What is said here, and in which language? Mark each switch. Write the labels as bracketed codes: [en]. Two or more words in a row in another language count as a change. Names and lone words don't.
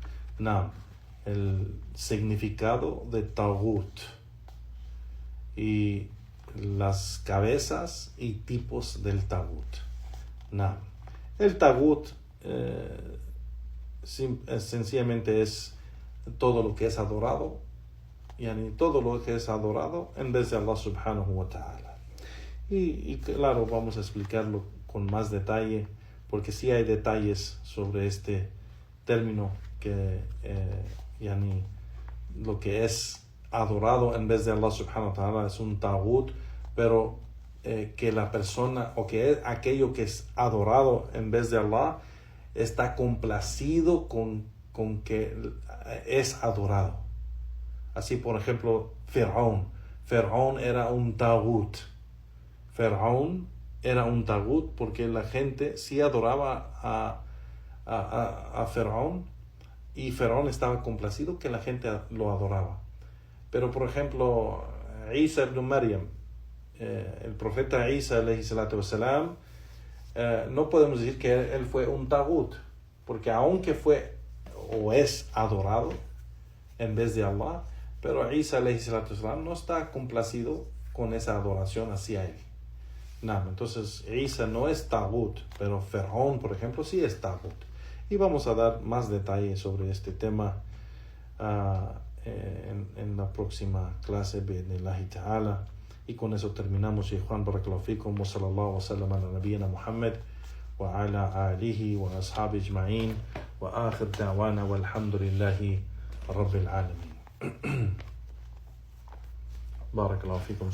[es] El significado de Taghut y las cabezas y tipos del Taghut. El Taghut sencillamente es todo lo que es adorado, todo lo que es adorado en vez de Allah [ar] سبحانه وتعالى. [es] Y claro, vamos a explicarlo con más detalle, porque sí hay detalles sobre este término, que lo que es adorado en vez de Allah [ar] سبحانه وتعالى [es] es un taghut, pero que la persona, o que es aquello que es adorado en vez de Allah, está complacido con que es adorado. Así, por ejemplo, Fir'aun era un taghut. Fir'aun era un taghut porque la gente sí adoraba a Fir'aun, y Fir'aun estaba complacido que la gente lo adoraba. Pero, por ejemplo, Isa ibn Maryam, el profeta Isa [ar] عليه الصلاة والسلام, [es] no podemos decir que él fue un taghut, porque aunque fue o es adorado en vez de Allah, pero Isa [ar] عليه الصلاة والسلام [es] no está complacido con esa adoración hacia él. Entonces Isa no es taghut, pero Fir'aun, por ejemplo, sí es taghut. y vamos a dar más detalles sobre este tema en la próxima clase [ar] بإذن الله تعالى. [es] Y con eso terminamos. [ar] Y Juan بارك الله فيكم وصلى الله وسلم على نبينا محمد وعلى آله وأصحابه أجمعين وآخر دعوانا الحمد لله رب العالمين. بارك الله فيكم.